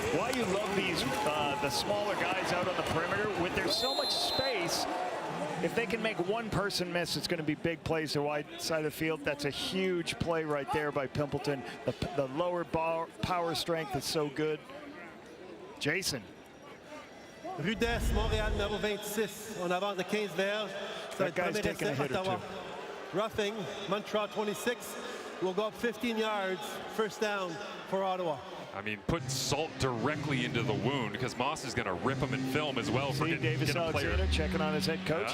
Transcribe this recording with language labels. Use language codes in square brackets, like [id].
[en] Why you love these, the smaller guys out on the perimeter, when there's so much space, if they can make one person miss, it's going to be big plays to the wide side of the field. That's a huge play right there by Pimpleton. The lower power strength is so good. Jason. [fr] Rudesse, Montréal, numéro 26. On avance de 15 verges. [en] That guy's taking a hit or two. Roughing, Montreal 26. Will go up 15 yards, first down for Ottawa. I mean, putting salt directly into the wound because Moss is going to rip him in film as well. See Davis Alexander checking on his head coach.